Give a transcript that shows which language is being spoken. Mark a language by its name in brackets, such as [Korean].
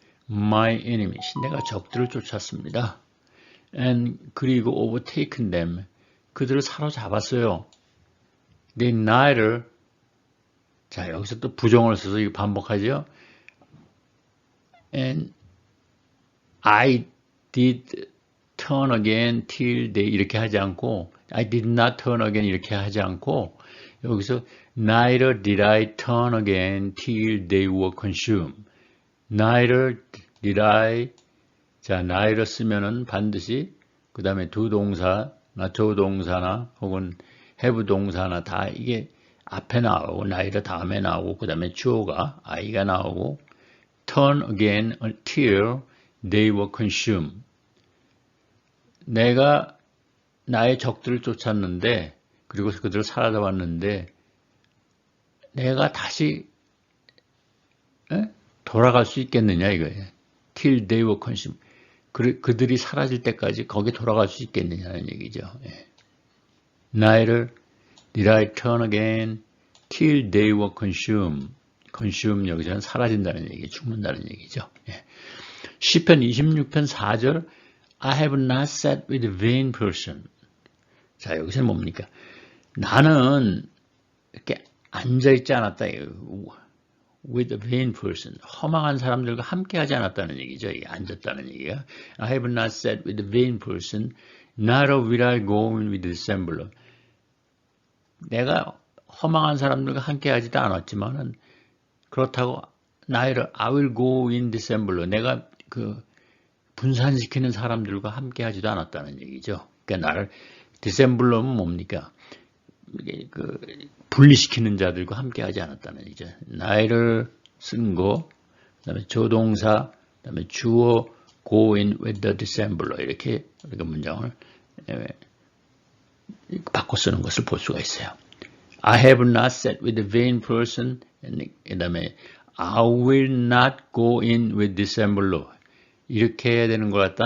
[English] My enemies, [Korean] 내가 적들을 쫓았습니다. And 그리고 [English] overtaken them, [Korean] 그들을 사로잡았어요. [English] They neither, [Korean] 자 여기서 또 부정을 써서 이거 반복하죠. [English] And I did turn again till they [Korean] 이렇게 하지 않고 [English] I did not turn again 이렇게 하지 않고 여기서 Neither did I turn again till they were consumed. Neither did I. [Korean] 자, neither 쓰면은 반드시 그 다음에 두 동사나 조동사나 혹은 have 동사나 다 이게 앞에 나오고 neither 다음에 나오고 그 다음에 주어가 I가 나오고 [English] turn again until they were consumed. [Korean] 내가 나의 적들을 쫓았는데 그리고 그들을 사로잡았는데 내가 다시 돌아갈 수 있겠느냐 이거예요. [English] Till they were consumed. [Korean] 그들이 사라질 때까지 거기에 돌아갈 수 있겠느냐는 얘기죠. [English] Neither did I turn again till they were consumed. [Korean] consumed 여기서는 사라진다는 얘기, 죽는다는 얘기죠. 시편 26편 4절 [English] I have not sat with a vain person. [Korean] 자 여기서는 뭡니까? 나는 이렇게 앉아있지 않았다. [English] With a vain person. [Korean] 허망한 사람들과 함께하지 않았다는 얘기죠. 이게 앉았다는 얘기가. [English] I have not sat with a vain person. Neither will I go in with dissembler. [Korean] 내가 허망한 사람들과 함께하지도 않았지만은 그렇다고 [English] neither I will go in dissembler. [Korean] 내가 그 분산시키는 사람들과 함께하지도 않았다는 얘기죠. 그러니까 나를 dissembler는 뭡니까? 그 분리시키는 자들과 함께하지 않았다는 얘기죠. neither 쓴 거, 그다음에 조동사, 그다음에 주어 [English] go in with the dissembler [Korean] 이렇게 우리가 문장을 바꿔 쓰는 것을 볼 수가 있어요. [English] I have not sat with a vain person. 그다음에 I will not go in with dissembler [Korean] 이렇게 해야 되는 것 같다.